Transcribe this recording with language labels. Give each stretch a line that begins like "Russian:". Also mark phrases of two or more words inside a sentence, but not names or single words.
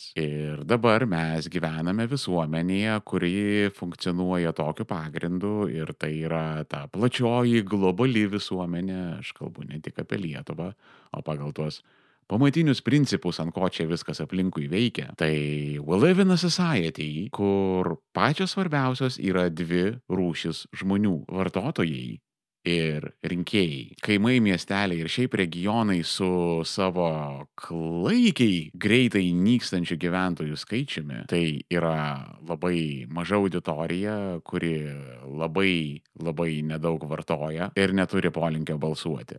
Lithuanian: Ir dabar mes gyvename visuomenėje, kuri funkcionuoja tokiu pagrindu ir tai yra ta plačioji globali visuomenė, aš kalbu ne tik apie Lietuvą, o pagal tuos pamatinius principus, ant ko čia viskas aplinkui veikia.
English: Tai we live in a society,
Lithuanian: kur pačios svarbiausios yra dvi rūšis žmonių - vartotojai ir rinkėjai. Kaimai, miesteliai ir šiaip regionai su savo klaikiai greitai nykstančių gyventojų skaičiumi, tai yra labai maža auditorija, kuri labai nedaug vartoja ir neturi polinkio balsuoti.